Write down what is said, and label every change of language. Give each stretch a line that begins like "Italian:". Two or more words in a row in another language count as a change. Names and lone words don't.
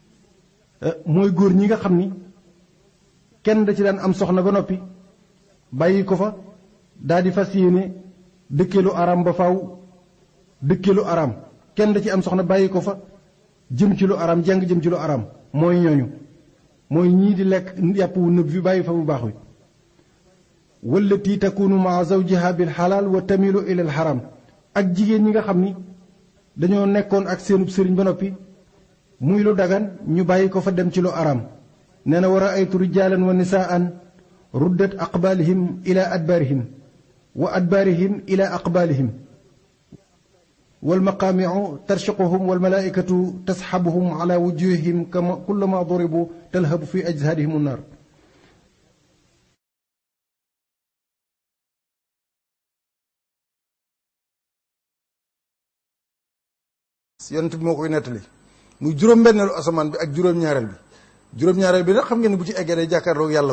Wolof: mooy góor ñi nga xam ni kenn da ci daan am soxna ba noppi bàyyi ko fa daal di fas yéene dëkkeelu araam ba faaw dëkkeelu araam kenn da ci am soxna bàyyi ko fa jëm ci lu araam jàng jëm ci lu araam mooy ñooñu mooy ñii di lekk yàpp wu nëb bi bàyyi fa bu baax wi
Arabic: واللاتي تكون مع زوجها بالحلال و تميل إلى الحرام
Wolof: ak jigéen ñi nga xam ni dañoo nekkoon ak seenub sëriñ ba noppi muy lu dagan ñu bàyyi ko fa dem ci lu araam nee na
Arabic: و رأيت رجالا و نساء ردت أقبالهم إلى أدبارهم و أدبارهم إلى أقبالهم والمقامع ترشقهم والملائكة تسحبهم على وجوههم كما كلما ضربوا تلهب في أجسادهم النار
Wolof: yonent bi moo koy nettali muy juróom-benneelu asamaan bi ak juróom-ñaareel bi juróom-ñaareel bi nag xam ngeen ne bu ci eggee day jàkkaarloog yàlla